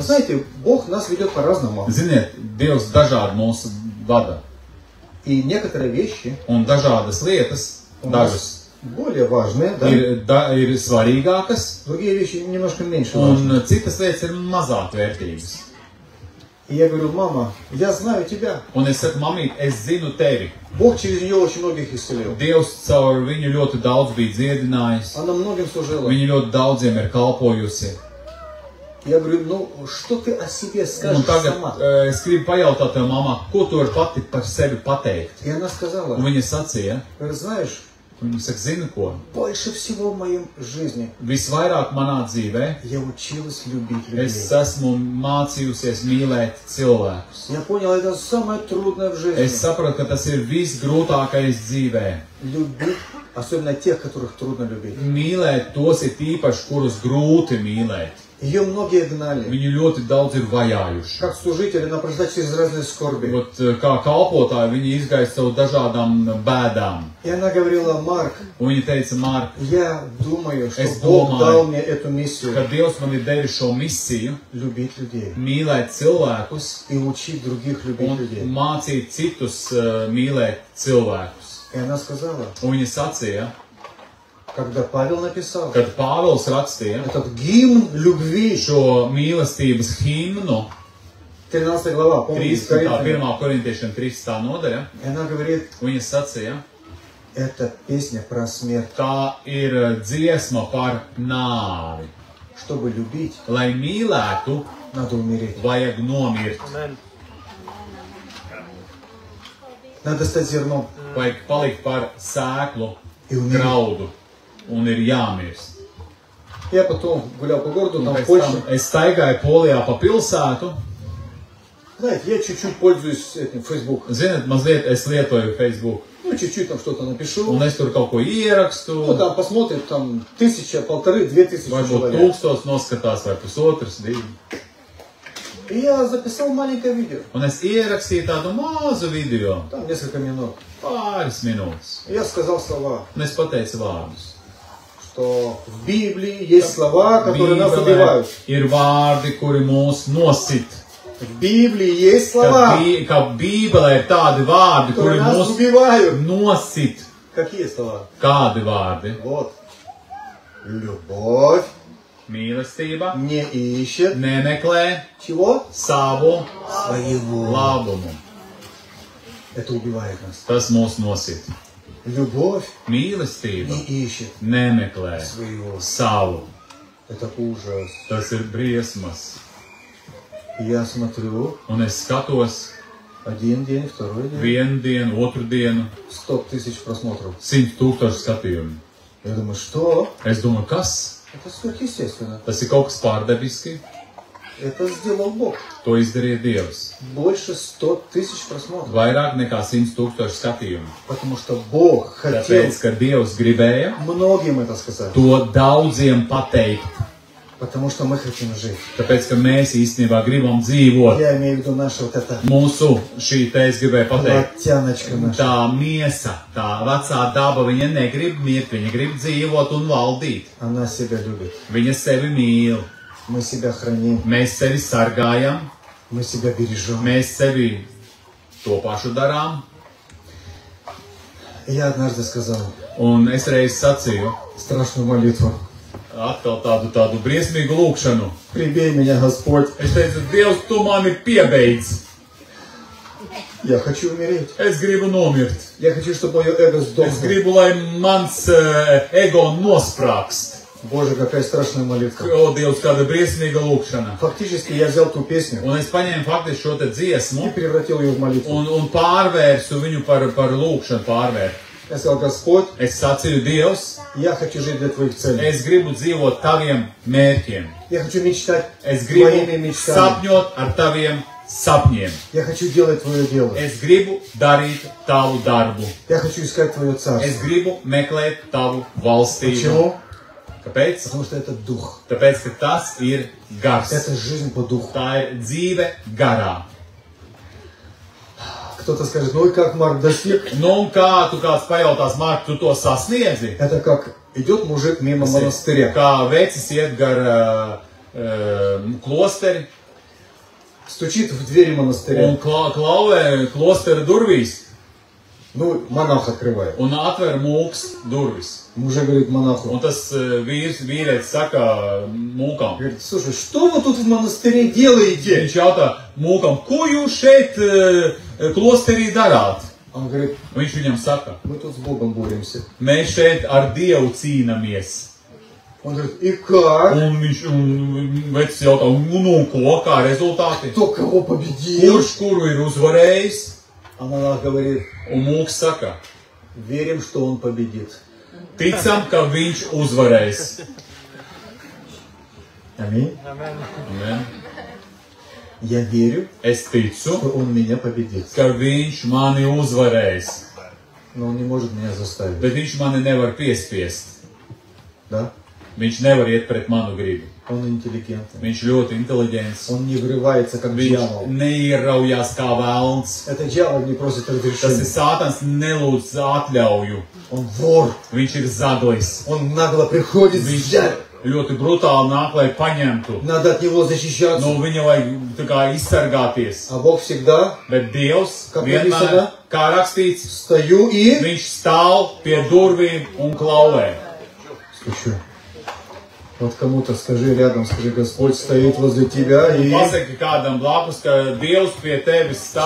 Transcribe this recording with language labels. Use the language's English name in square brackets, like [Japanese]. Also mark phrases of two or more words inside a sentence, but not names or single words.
[Russian] Знаете, Бог нас ведет по-разному. [Latvian] Ziniet, Dievs dažādi mūs vada. [Russian] И некоторые вещи [Latvian] Un dažādas lietas, [Russian] у [Latvian] dažas [Russian] нас более важные, да? [Latvian] ir svarīgākas, [Russian] Другие вещи немножко меньше важные. [Latvian] un citas lietas ir mazāk vērtīgas. [Russian] И я говорю, мама, я знаю тебя. [Latvian] Un es saku, mamīt, es zinu tevi. [Russian] Бог через нее очень многих исцелил. [Latvian] Dievs caur viņu ļoti daudz bija dziedinājis. [Russian] Она многим служила. [Latvian] Viņa ļoti daudziem ir kalpojusi. [Russian] Я говорю, ну что ты о себе [Latvian] Un [Russian] скажешь [Latvian] tagad [Russian] сама? [Latvian] es gribu pajautāt tev, mamā, ko tu vari pati par sevi pateikt? [Russian] И она сказала, [Latvian] Un viņa sacīja, [Russian] говорит, знаешь, [Latvian] viņa saka, zini ko? [Russian] больше всего в моей жизни [Latvian] Visvairāk manā dzīvē [Russian] я училась любить людей. [Latvian] es esmu mācījusies mīlēt cilvēkus. [Russian] Я понял, это самое трудное в жизни. [Latvian] Es sapratu, ka tas ir visgrūtākais dzīvē. [Russian] Любить, особенно тех, которых трудно любить. [Latvian] Mīlēt tos ir īpaši, kurus grūti mīlēt. [Russian] Ее многие гнали. [Latvian] Viņu ļoti daudz ir vajājuši. [Russian] Как служители, она прошла через разные скорби. [Latvian] Ot, kā kalpotāji, viņi izgaisa caur dažādām bēdām. [Russian] И она говорила, Марк, [Latvian] Un viņa teica, Mārk, [Russian] я думаю, что [Latvian] Es [Russian] Бог [Latvian] domāju, [Russian] дал мне эту миссию. [Latvian] ka Dievs man ir devis šo misiju, [Russian] Любить людей. [Latvian] mīlēt cilvēkus [Russian] И учить других любить [Latvian] un [Russian] людей. [Latvian] mācīt citus mīlēt cilvēkus. [Russian] И она сказала, [Latvian] Un viņa sacīja, [Russian] когда Павел написал [Latvian] kad Pāvils rakstīja [Russian] этот гимн любви, [Latvian] šo mīlestības himnu, [Russian] 13 глава, помните, [Latvian] 1. korintiešiem 13. nodaļa, [Russian] и она говорит, [Latvian] viņa sacīja, [Russian] это песня про смерть. [Latvian] tā ir dziesma par nāvi. [Russian] Чтобы любить, [Latvian] Lai mīlētu, [Russian] надо умереть. [Latvian] vajag nomirt, Amen. [Russian] Надо стать зерном [Latvian] vajag palikt par sēklu [Russian] и умереть. [Latvian] graudu un ir jāmirst. [Russian] Я потом гулял по городу, там в [Latvian] Pēc tam [Russian] Польше. [Latvian] es staigāju Polijā pa pilsētu. [Russian] Знаете, я чуть-чуть пользуюсь этим, Facebook. [Latvian] Ziniet, mazliet es lietoju Facebook. [Russian] Ну, чуть-чуть там что-то напишу. [Latvian] Un es tur kaut ko ierakstu. [Russian] Ну, там посмотрит, там 1000, 1500, 2000 [Latvian] Varbūt [Russian] человек. [Latvian] 1000 noskatās vai pusotras, 2. [Russian] И я записал маленькое видео. [Latvian] Un es ierakstīju tādu mazu video. [Russian] Там несколько минут. [Latvian] Pāris minūtes. [Russian] И я сказал слова, [Latvian] Un es pateicu vārdus. [Russian] что в Библии есть слова, которые нас убивают. [Latvian] Ir vārdi, kuri mūs nosit. [Russian] В Библии есть слова, [Latvian] Ka Bībelē ir tādi vārdi, kuri [Russian] которые нас [Latvian] mūs [Russian] убивают. [Latvian] nosit. [Russian] Какие слова? [Latvian] Kādi vārdi? [Russian] Вот. Любовь [Latvian] Mīlestība [Russian] не ищет [Latvian] nemeklē [Russian] чего? [Latvian] savu [Russian] Своего. [Latvian] labumu. [Russian] Это убивает нас. [Latvian] Tas mūs nosit. [Russian] Любовь [Latvian] Mīlestība [Russian] не ищет [Latvian] nemeklē [Russian] своего. [Latvian] savu. [Russian] Это ужас. [Latvian] Tas ir briesmas. [Russian] Я смотрю, [Latvian] Un es skatos, [Russian] Один день, второй день. [Latvian] Vienu dienu, otru dienu, [Russian] 100 тысяч просмотров. [Latvian] 100 000 skatījumu. [Russian] Я думаю, что? [Latvian] Es domāju, kas? [Russian] Это сверхъестественно. [Latvian] Tas ir kaut kas pārdabiski. [Russian] Это сделал Бог. [Latvian] To izdarīja Dievs. [Russian] Больше 100 тысяч просмотров. [Latvian] Vairāk nekā 100 000 skatījumu. [Russian] Потому что Бог хотел [Latvian] Tāpēc, ka Dievs gribēja [Russian] многим это сказать. [Latvian] to daudziem pateikt. [Russian] Потому что мы хотим жить. [Latvian] Tāpēc, ka mēs īstenībā gribam dzīvot. [Russian] Я имею в виду наше вот это [Latvian] Mūsu šī te es gribēju pateikt. [Russian] плотяночка наша. [Latvian] Tā miesa, tā vecā daba, viņa negrib mirt, viņa grib dzīvot un valdīt. [Russian] Она себя любит. [Latvian] Viņa sevi mīl. [Russian] Мы себя храним. [Latvian] Mēs sevi sargājam, [Russian] Мы себя бережем. [Latvian] mēs sevi to pašu darām. [Russian] Я однажды сказал [Latvian] Un es reiz sacīju [Russian] страшную молитву. [Latvian] atkal tādu briesmīgu lūkšanu. [Russian] Прибей меня, Господь. [Latvian] Es teicu, Dievs, tu mani piebeidz. [Russian] Я хочу умереть. [Latvian] Es gribu nomirt. [Russian] Я хочу, чтобы мое эго [Latvian] Es [Russian] сдохло. [Latvian] gribu, lai mans ego nosprākst. [Russian] Боже, какая страшная молитва. [Latvian] O, Dievs, kāda briesmīga lūkšana. [Russian] Фактически я взял ту песню [Latvian] Un es paņēmu faktiski šo te [Russian] и [Latvian] dziesmu [Russian] превратил ее в молитву. [Latvian] un pārvērsu viņu par lūkšanu pārvērt. [Russian] Я сказал, Господь, [Latvian] Es sacīju, Dievs, [Russian] я хочу жить для Твоих целей. [Latvian] es gribu dzīvot taviem mērķiem. [Russian] Я хочу мечтать [Latvian] Es gribu [Russian] Твоими мечтами. [Latvian] sapņot ar taviem sapņiem. [Russian] Я хочу делать Твое дело. [Latvian] Es gribu darīt tavu darbu. [Russian] Я хочу искать Твое [Latvian] Es [Russian] царство. [Latvian] gribu meklēt tavu valstību. [Russian] Почему? [Latvian] Kāpēc? [Russian] Потому что это дух. [Latvian] Tāpēc, ka tas ir gars. [Russian] Это жизнь по духу. [Latvian] Tā ir dzīve garā. [Russian] Кто-то скажет, ну и как Марк достиг? [Latvian] Nu, un kā tu kāds pajautās, Mārk, tu to sasniedzi? [Russian] Это как идет мужик мимо монастыря. [Latvian] Kā vecis iet gar klosteri [Russian] Стучит в двери монастыря. [Latvian] un klauvē klostera durvīs [Russian] Ну, монах открывает. [Latvian] un atver mūks durvis. [Russian] Мужик говорит монаху. [Latvian] Un tas vīrietis saka mūkam. [Russian] Говорит, слушай, что вы тут в монастыре делаете? [Latvian] Viņš jautā mūkam, ko jūs šeit klosterī darāt? [Russian] Он говорит, [Latvian] Viņš viņam saka, [Russian] мы тут с Богом боремся. [Latvian] mēs šeit ar Dievu cīnāmies. [Russian] Он говорит, и как? [Latvian] Un vecis jautā, un ko, kā rezultāti? [Russian] Кто кого победил? [Latvian] Kurš kuru ir uzvarējis? [Russian] А монах говорит, [Latvian] Un mūks saka, [Russian] верим, что он победит. [Latvian] ticam, ka viņš uzvarēs. [Russian] Аминь. [Latvian] Amen. [Russian] Я верю, [Latvian] Es ticu, [Russian] что он меня победит. [Latvian] ka viņš mani uzvarēs, [Russian] Но он не может меня заставить. [Latvian] bet viņš mani nevar piespiest. [Russian] Да? [Latvian] Viņš nevar iet pret manu gribu. [Russian] Он интеллигентный. [Latvian] Viņš ļoti inteliģents. [Russian] Он не врывается, как [Latvian] Viņš [Russian] дьявол. [Latvian] neieraujās kā velns. [Russian] Это дьявол не просит [Latvian] Tas ir [Russian] разрешения. [Latvian] Sātans nelūdz atļauju. [Russian] Он вор. [Latvian] Viņš ir zaglis. [Russian] Он нагло приходит [Latvian] Viņš [Russian] взять. [Latvian] ļoti brutāli nāk, lai paņemtu. [Russian] Надо от него защищаться. [Latvian] No viņa vajag tā kā izsargāties. [Russian] А Бог всегда [Latvian] Bet Dievs Kā vienmēr, [Russian] написано? [Latvian] kā rakstīts, [Russian] стою и... [Latvian] viņš stāv pie durvīm un klauvē. [Russian] Стучу. Вот кому-то скажи рядом, скажи, Господь стоит возле тебя и... [Latvian] Pasaki kādam blakus, ka Dievs pie tevis stāv,